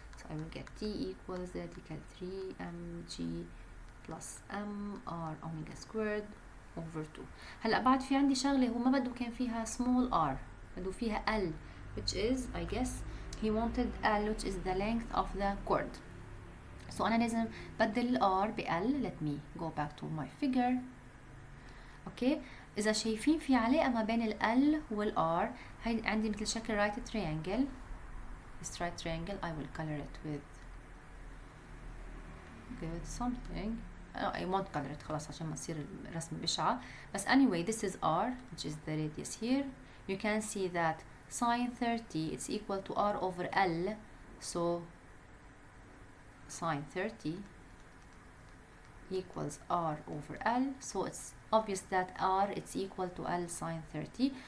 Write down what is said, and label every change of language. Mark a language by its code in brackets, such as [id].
[en] so I will get t equals radical 3 mg plus mr omega squared over 2. [ar] هلا بعد في عندي شغله هو ما بده كان فيها [en] small r, [ar] بده فيها [en] l, which is I guess he wanted l which is the length of the cord. [ar] so أنا لازم بدل r ب l. [en] let me go back to my figure. [ar] okay, إذا شايفين في علاقة ما بين ال l وال r, هاي عندي مثل شكل right triangle. [en] this right triangle I will color it with something. I won't color it [ar] خلاص عشان ما تصير الرسمة بشعة. بس [en] anyway this is r which is the radius here. you can see that sine 30 it's equal to r over l, so sine 30 equals r over l, so it's obvious that r it's equal to l sine 30.